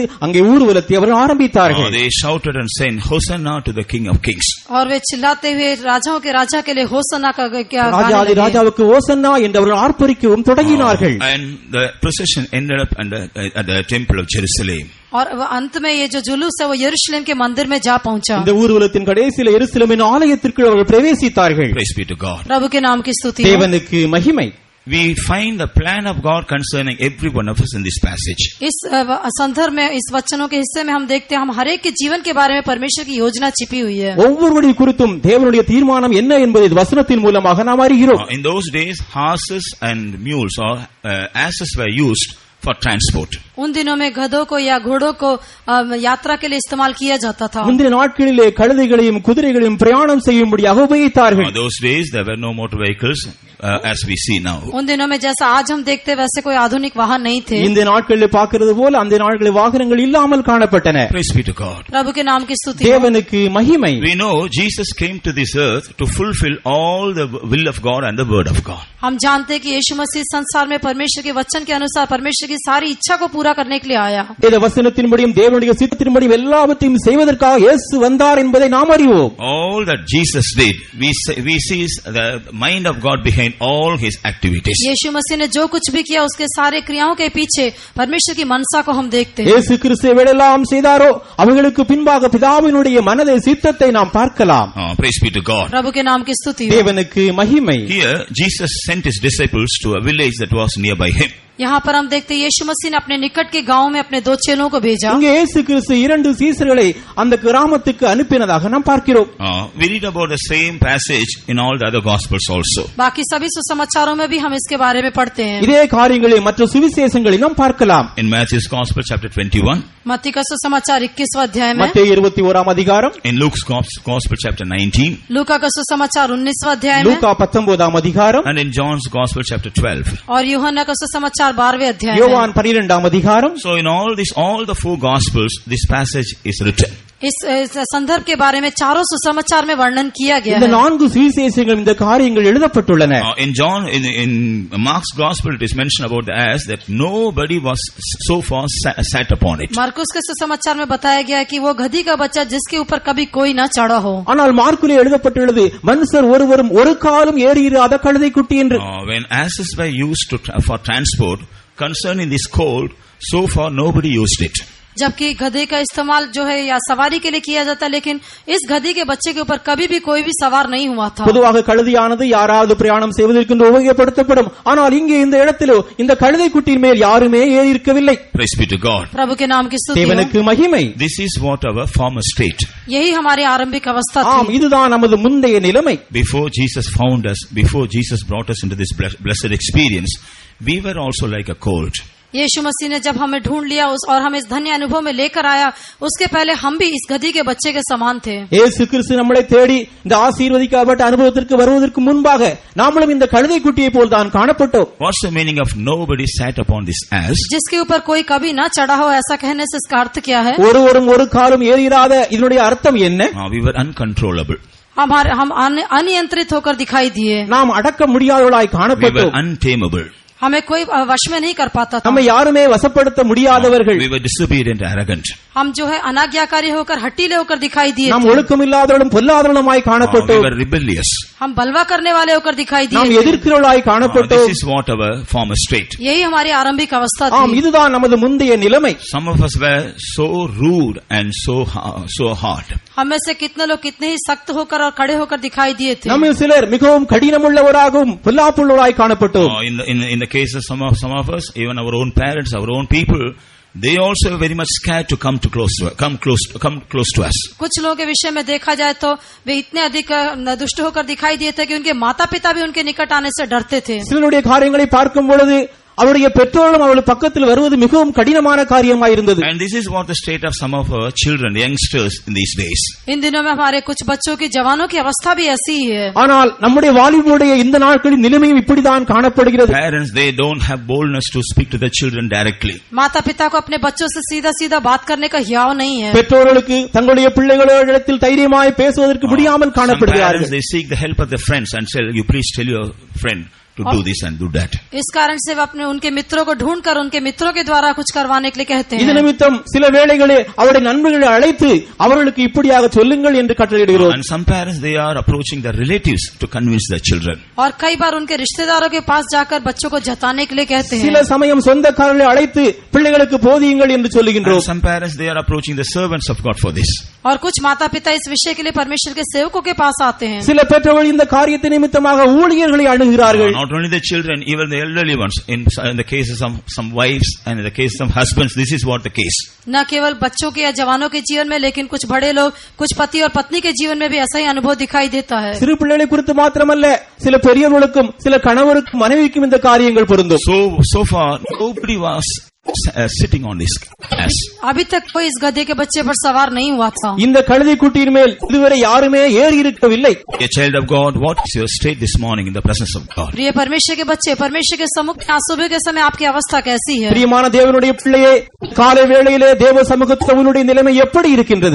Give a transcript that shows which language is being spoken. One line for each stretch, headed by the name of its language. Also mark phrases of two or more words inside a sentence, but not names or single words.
Tamil: அங்கே ஊர்வலத்தை அவர்கள் ஆரம்பித்தார்கள்.
English: They shouted and said, Hosanna to the King of Kings.
Hindi: और वे चिल्लाते हुए राजाओं के राजा के लिए होसन्ना का क्या
Tamil: ராஜாதி ராஜாவுக்கு ஓசன்னா என்று அவர்கள் ஆர்ப்பரிக்கவும் தொடங்கினார்கள்.
English: And the procession ended up at the temple of Jerusalem.
Hindi: और अंत में ये जो जुलूस है वो यरूशलेम के मंदिर में जा पहुंचा.
Tamil: இந்த ஊர்வலத்தின் கடைசியில் எருசலேமின் ஆலயத்திற்கு அவர்கள் பிரவேசித்தார்கள்.
English: Praise be to God.
Hindi: प्रभु के नाम की स्तुति हो.
Tamil: தேவனுக்கு மகிமை.
English: We find the plan of God concerning every one of us in this passage.
Hindi: इस संदर्भ में इस वचनों के हिस्से में हम देखते हैं हम हर एक के जीवन के बारे में परमेश्वर की योजना छिपी हुई है.
Tamil: ஒவ்வொருவருடைய குறித்தும் தேவனுடைய தீர்மானம் என்ன என்பதை வசனத்தின் மூலமாக நாம் அறிகிறோம்.
English: In those days horses and mules or asses were used for transport.
Hindi: उन दिनों में गधों को या घोड़ों को यात्रा के लिए इस्तेमाल किया जाता था.
Tamil: முந்தின நாட்களிலே கழுதைகளையும் குதிரைகளையும் பிரயாணம் செய்யும்படியாக உபயோகித்தார்கள்.
English: Those days there were no motor vehicles as we see now.
Hindi: उन दिनों में जैसा आज हम देखते वैसे कोई आधुनिक वाहन नहीं थे.
Tamil: இந்த நாட்களில் பார்க்கிறது போல அந்த நாட்களில் வாகனங்கள் இல்லாமல் காணப்பட்டன.
English: Praise be to God.
Hindi: प्रभु के नाम की स्तुति हो.
Tamil: தேவனுக்கு மகிமை.
English: We know Jesus came to this earth to fulfill all the will of God and the word of God.
Hindi: हम जानते हैं कि यीशु मसीह संसार में परमेश्वर के वचन के अनुसार परमेश्वर की सारी इच्छा को पूरा करने के लिए आया.
Tamil: இந்த வசனத்தின்படியும் தேவனுடைய சித்தத்தின்படியும் எல்லாவற்றையும் செய்வதற்காக இயேசு வந்தார் என்பதை நாம் அறிவோம்.
English: All that Jesus did, we see the mind of God behind behind all his activities.
Hindi: यीशु मसीह ने जो कुछ भी किया उसके सारे क्रियाओं के पीछे परमेश्वर की मनसा को हम देखते हैं.
Tamil: இயேசு கிறிஸ்து எவையெல்லாம் செய்தாரோ அவைகளுக்கு பின்பாக பிதாவினுடைய மனதை சித்தத்தை நாம் பார்க்கலாம்.
English: Praise be to God.
Hindi: प्रभु के नाम की स्तुति हो.
Tamil: தேவனுக்கு மகிமை.
English: Here Jesus sent his disciples to a village that was nearby him.
Hindi: यहाँ पर हम देखते हैं यीशु मसीह ने अपने निकट के गांव में अपने 2 चेलों को भेजा.
Tamil: இங்கே இயேசு கிறிஸ்து 2 சீசர்களை அந்த கிராமத்துக்கு அனுப்பினதாக நாம் பார்க்கிறோம்.
English: We read about the same passage in all the other gospels also.
Hindi: बाकी सभी सुसमाचारों में भी हम इसके बारे में पढ़ते हैं.
Tamil: இதே காரியங்களை மற்ற சுவிசேஷங்களில் நாம் பார்க்கலாம்.
English: In Matthew's Gospel chapter 21.
Hindi: मत्ती का सुसमाचार 21वां अध्याय में.
Tamil: மத்தேயு 21ஆம் அதிகாரம்.
English: In Luke's Gospel chapter 19.
Hindi: लूका का सुसमाचार 19वां अध्याय में.
Tamil: லூக்கா 19ஆம் அதிகாரம்.
English: And in John's Gospel chapter 12.
Hindi: और यूहन्ना का सुसमाचार 12वें अध्याय में.
Tamil: யோவான் 12ஆம் அதிகாரம்.
English: So in all the 4 gospels this passage is written.
Hindi: इस संदर्भ के बारे में चारों सुसमाचार में वर्णन किया गया
Tamil: இந்த
Hindi: है.
Tamil: 4 சுவிசேஷங்கள் இந்த காரியங்கள் எழுதப்பட்டுள்ளன.
English: In Mark's Gospel it is mentioned about the ass that nobody was so far sat upon it.
Hindi: मार्कुस के सुसमाचार में बताया गया है कि वो गधी का बच्चा जिसके ऊपर कभी कोई ना चढ़ा हो.
Tamil: ஆனால் மார்க்குலே எழுதப்பட்டுள்ளது மனுஷர் ஒருவரும் ஒரு காலும் ஏறியிராத கழுதைக்குட்டி என்று.
English: When asses were used for transport, concerning this colt, so far nobody used it.
Hindi: जबकि गधे का इस्तेमाल जो है या सवारी के लिए किया जाता है, लेकिन इस गधी के बच्चे के ऊपर कभी भी कोई भी सवार नहीं हुआ था.
Tamil: பொதுவாக கழுதையானது யாராவது பிரயாணம் செய்வதற்கு உபயோகப்படுத்தப்படும். ஆனால் இங்கே இந்த இடத்திலோ இந்த கழுதைக்குட்டியின் மேல் யாருமே ஏறி இருக்கவில்லை.
English: Praise be to God.
Hindi: प्रभु के नाम की स्तुति हो.
Tamil: தேவனுக்கு மகிமை.
English: This is what our former state.
Hindi: यही हमारी आरंभिक अवस्था
Tamil: ஆம்,
Hindi: थी.
Tamil: இதுதான் நமது முந்தைய நிலைமை.
English: Before Jesus found us, before Jesus brought us into this blessed experience, we were also like a colt.
Hindi: यीशु मसीह ने जब हमें ढूंढ लिया और हमें इस धन्य अनुभव में लेकर आया, उसके पहले हम भी इस गधी के बच्चे के समान थे.
Tamil: இயேசு கிறிஸ்து நம்மளை தேடி இந்த ஆசீர்வதிக்கப்பட்ட அனுபவத்திற்கு வருவதற்கு முன்பாக நாமளும் இந்த கழுதைக்குட்டியை போல் தான் காணப்பட்டோம்.
English: What's the meaning of nobody sat upon this ass?
Hindi: जिसके ऊपर कोई कभी ना चढ़ा हो, ऐसा कहने से इसका अर्थ क्या है?
Tamil: ஒருவரும் ஒரு காலும் ஏறிராத இதனுடைய அர்த்தம் என்ன?
English: We were uncontrollable.
Hindi: हम अनियंत्रित होकर दिखाई दिए.
Tamil: நாம் அடக்க முடியாதவர்களாய்
English: We were
Tamil: காணப்பட்டோம்.
English: untamable.
Hindi: हमें कोई वश में नहीं कर पाता था.
Tamil: நம்மை யாருமே வசப்படுத்த முடியாதவர்கள்.
English: We were disobedient, arrogant.
Hindi: हम जो है अनाज्ञाकारी होकर हटीले होकर दिखाई दिए
Tamil: நாம்
Hindi: थे.
Tamil: ஒழுக்கமில்லாதவர்களும் பொல்லாதவர்களுமாய்
English: We
Tamil: காணப்பட்டோம்.
English: were rebellious.
Hindi: हम बलवा करने वाले होकर दिखाई
Tamil: நாம்
Hindi: दिए थे.
Tamil: எதிர்க்கிறவர்களாய் காணப்பட்டோம்.
English: This is what our former state.
Hindi: यही हमारी आरंभिक अवस्था
Tamil: ஆம்,
Hindi: थी.
Tamil: இதுதான் நமது முந்தைய நிலைமை.
English: Some of us were so rude and so hard.
Hindi: हम में से कितने लोग कितने ही सख्त होकर और खड़े होकर दिखाई दिए थे.
Tamil: நம்ம சிலர் மிகவும் கடினமுள்ளவராகவும் பொல்லாப்புள்ளவராய் காணப்பட்டோம்.
English: In the case of some of us, even our own parents, our own people, they also are very much scared to come close to us.
Hindi: कुछ लोगों के विषय में देखा जाए तो वे इतने अधिक दुष्ट होकर दिखाई दिए थे कि उनके माता पिता भी उनके निकट आने से डरते थे.
Tamil: சிலருடைய காரியங்களை பார்க்கும் பொழுது அவருடைய பெற்றோர்களும் அவள் பக்கத்தில் வருவது மிகவும் கடினமான காரியமாயிருந்தது.
English: And this is what the state of some of our children, youngsters in these days.
Hindi: इन दिनों में हमारे कुछ बच्चों की जवानों की अवस्था भी ऐसी ही है.
Tamil: ஆனால் நம்முடைய வாலிபருடைய இந்த நாட்களின் நிலைமையும் இப்படிதான் காணப்படுகிறது.
English: Parents, they don't have boldness to speak to their children directly.
Hindi: माता पिता को अपने बच्चों से सीधा सीधा बात करने का हियाव नहीं है.
Tamil: பெற்றோர்களுக்கு தங்களுடைய பிள்ளைகளிடத்தில் தைரியமாய் பேசுவதற்கு முடியாமல்
English: Some
Tamil: காணப்படுகிறார்கள்.
English: parents, they seek the help of their friends and say, you please tell your friend to do this and do that.
Hindi: इस कारण से वे अपने उनके मित्रों को ढूंढकर उनके मित्रों के द्वारा कुछ करवाने के लिए कहते
Tamil: இது
Hindi: हैं.
Tamil: நிமித்தம் சில வேளைகளே அவருடைய நண்பர்களை அழைத்து அவர்களுக்கு இப்படியாக சொல்லுங்கள் என்று கட்டளையிடுகிறோம்.
English: And some parents, they are approaching their relatives to convince their children.
Hindi: और कई बार उनके रिश्तेदारों के पास जाकर बच्चों को जताने के लिए कहते
Tamil: சில
Hindi: हैं.
Tamil: சமயம் சொந்தக்காரர்களை அழைத்து பிள்ளைகளுக்கு போதியுங்கள் என்று
English: And
Tamil: சொல்லுகின்றோம்.
English: some parents, they are approaching the servants of God for this.
Hindi: और कुछ माता पिता इस विषय के लिए परमेश्वर के सेवकों के पास आते हैं.
Tamil: சில பெற்றோர்கள் இந்த காரியத்தை நிமித்தமாக ஊழியர்களை அணுகிறார்கள்.
English: Not only the children, even the elderly ones. In the cases of some wives and in the case of husbands, this is what the case.
Hindi: न केवल बच्चों के या जवानों के जीवन में, लेकिन कुछ बड़े लोग, कुछ पति और पत्नी के जीवन में भी ऐसा ही अनुभव दिखाई देता है.
Tamil: சிறு பிள்ளைகளை குறித்து மாத்திரமல்ல, சில பெரியவர்களுக்கும் சில கணவருக்கும் மனைவிக்கும் இந்த காரியங்கள் பொருந்தும்.
English: So far, nobody was sitting on this ass.
Hindi: अभी तक कोई इस गधे के बच्चे पर सवार नहीं हुआ था.
Tamil: இந்த கழுதை குட்டியின் மேல் இதுவரை யாருமே ஏறி இருக்கவில்லை.
English: A child of God, what is your state this morning in the presence of God?
Hindi: प्रिय परमेश्वर के बच्चे, परमेश्वर के सम्मुख में आज सुबह के समय आपकी अवस्था कैसी है?
Tamil: பிரியமான தேவனுடைய பிள்ளையே, காலை வேளையிலே தேவ சமூகத்தில் உன்னுடைய நிலைமை எப்படி இருக்கின்றது?